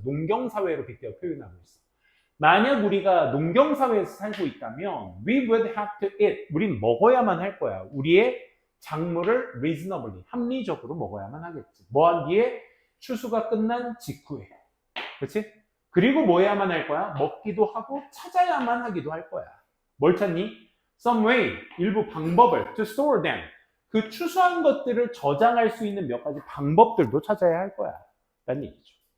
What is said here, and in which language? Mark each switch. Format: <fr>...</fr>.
<ko>농경사회로 빗대어 표현하고 있어. 만약 우리가 농경사회에서 살고 있다면</ko> <en>we would have to eat.</en> <ko>우린 먹어야만 할 거야. 우리의 작물을 reasonably, 합리적으로 먹어야만 하겠지. 뭐한 뒤에 추수가 끝난 직후에. 그렇지? 그리고 뭐 해야만 할 거야? 먹기도 하고 찾아야만 하기도 할 거야. 뭘 찾니?</ko> <en>Some way,</en> <ko>일부 방법을</ko> <en>to store them.</en> <ko>그 추수한 것들을 저장할 수 있는 몇 가지 방법들도 찾아야 할 거야. 라는 얘기죠.</ko>